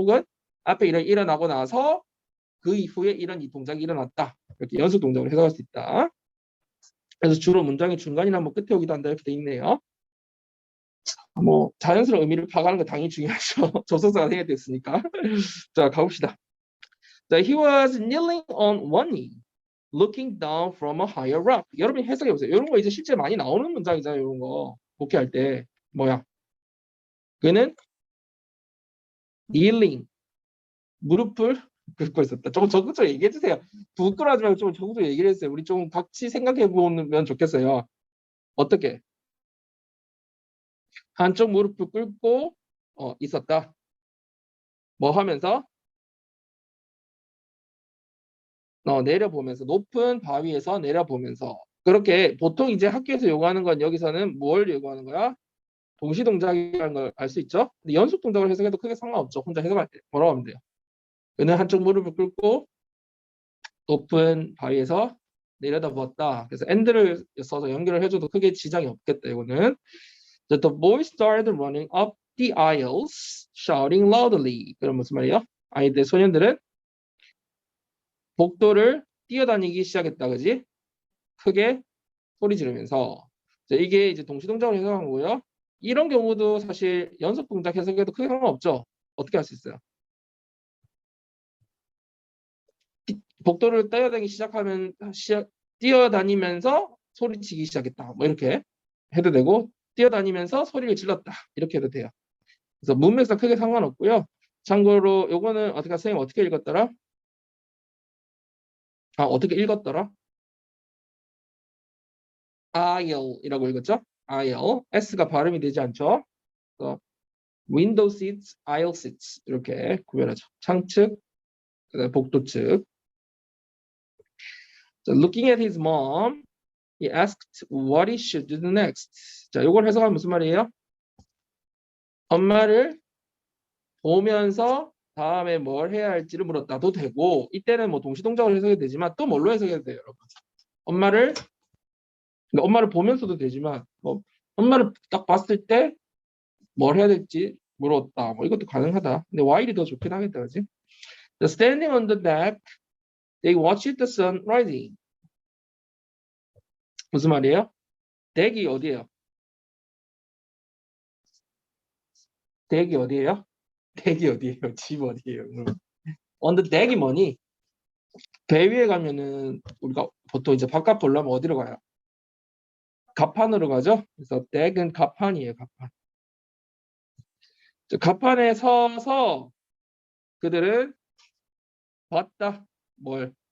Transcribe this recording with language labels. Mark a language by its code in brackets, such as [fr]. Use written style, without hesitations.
[ko] 혹은 앞에 일이 일어나고 나서 그 이후에 이런 이 동작이 일어났다. 이렇게 연속 동작을 해석할 수 있다. 그래서 주로 문장의 중간이나 뭐 끝에 오기도 한다 이렇게 돼 있네요. 뭐 자연스러운 의미를 파악하는 거 당연히 중요하죠. 접속사가 생략됐으니까. 자, 가봅시다. [en] 자, he was kneeling on one knee, looking down from a higher rock. [ko] 여러분이 해석해 보세요. 이런 거 이제 실제 많이 나오는 문장이잖아요. 이런 거 복귀할 때 뭐야? 그는 kneeling 무릎을 꿇고 있었다. 조금 적극적으로 얘기해 주세요. 부끄러워하지 말고 좀 적극적으로 얘기를 해주세요. 우리 좀 같이 생각해 보면 좋겠어요. 어떻게? 한쪽 무릎을 꿇고 있었다. 뭐 하면서? 내려보면서 높은 바위에서 내려보면서 그렇게 보통 이제 학교에서 요구하는 건 여기서는 뭘 요구하는 거야? 동시 동작이라는 걸 알 수 있죠? 근데 연속 동작을 해석해도 크게 상관없죠. 혼자 해석할 때 뭐라고 하면 돼요? 그는 한쪽 무릎을 꿇고 높은 바위에서 내려다보았다. 그래서 and를 써서 연결을 해줘도 크게 지장이 없겠다. 이거는 [en] The boy started running up the aisles, shouting loudly. [ko] 그럼 무슨 말이에요? 아이들 소년들은 복도를 뛰어다니기 시작했다. 그지? 크게 소리 지르면서 자, 이게 이제 동시동작을 해석한 거고요. 이런 경우도 사실 연속 동작 해석해도 크게 상관없죠. 어떻게 할 수 있어요? 복도를 뛰어다니기 시작하면 뛰어다니면서 소리치기 시작했다. 뭐 이렇게 해도 되고 뛰어다니면서 소리를 질렀다. 이렇게 해도 돼요. 그래서 문맥상 크게 상관없고요. 참고로 요거는 어떻게 선생님 어떻게 읽었더라? 어떻게 읽었더라? aisle이라고 읽었죠? aisle. s가 발음이 되지 않죠? 그래서 window seats, aisle seats 이렇게 구별하죠. 창측, 복도 측. [en] So looking at his mom, he asked what he should do next. [ko] 자, 이걸 해석하면 무슨 말이에요? 엄마를 보면서 다음에 뭘 해야 할지를 물었다도 되고 이때는 뭐 동시동작으로 해석해도 되지만 또 뭘로 해석해도 돼요, 여러분. 엄마를 그러니까 엄마를 보면서도 되지만 뭐 엄마를 딱 봤을 때 뭘 해야 될지 물었다. 뭐 이것도 가능하다. 근데 while이 더 좋긴 하겠다, 그지? [en] Standing on the deck, they watched the sun rising. [ko] 무슨 말이에요? 덱이 어디예요? 덱이 어디예요? 덱이 어디예요? 집 어디예요? on the deck이 뭐니? 배 위에 가면은 우리가 보통 이제 바깥 보려면 어디로 가요? 갑판으로 가죠? 그래서 덱은 갑판이에요, 갑판. 갑판에 서서 그들은 봤다. 뭘?